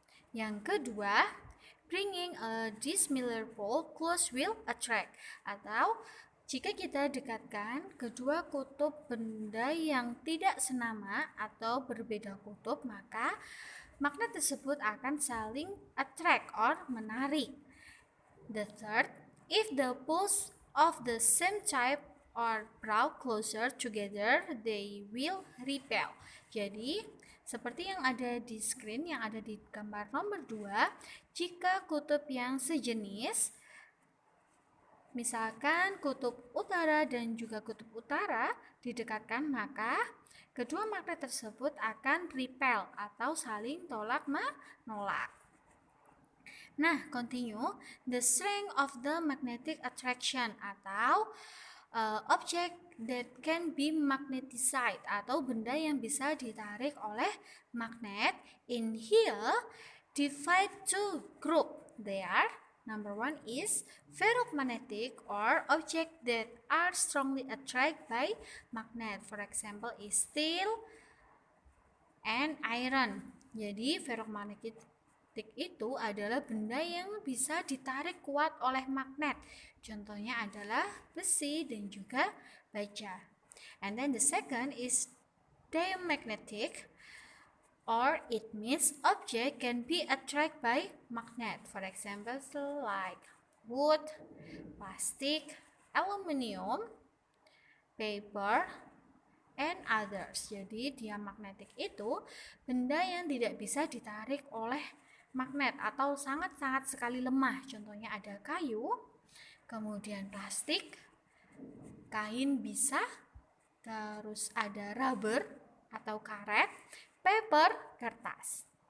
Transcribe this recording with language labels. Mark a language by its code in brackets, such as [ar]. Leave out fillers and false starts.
[id] Yang kedua, [en] bringing a dissimilar pole close will attract, [id] atau jika kita dekatkan kedua kutub benda yang tidak senama atau berbeda kutub, maka magnet tersebut akan saling attract or menarik. [en] The third, if the poles of the same type are brought closer together, they will repel. [id] Jadi, seperti yang ada di screen, yang ada di gambar nomor 2, jika kutub yang sejenis, misalkan kutub utara dan juga kutub utara didekatkan, maka kedua magnet tersebut akan repel atau saling tolak-menolak. [en] Nah, continue. The strength of the magnetic attraction, atau object that can be magnetized, [id] atau benda yang bisa ditarik oleh magnet. [en] In here, divide two group. They are, number one is ferromagnetic, or object that are strongly attracted by magnet. For example, is steel and iron. [id] Jadi ferromagnetic itu adalah benda yang bisa ditarik kuat oleh magnet. Contohnya adalah besi dan juga baja. [en] And then the second is diamagnetic, or it means object can be attracted by magnet. For example, like wood, plastic, aluminium, paper, and others. [id] Jadi diamagnetic itu benda yang tidak bisa ditarik oleh magnet atau sangat-sangat sekali lemah. Contohnya ada kayu, kemudian plastik, kain bisa, terus ada rubber atau karet, paper, kertas.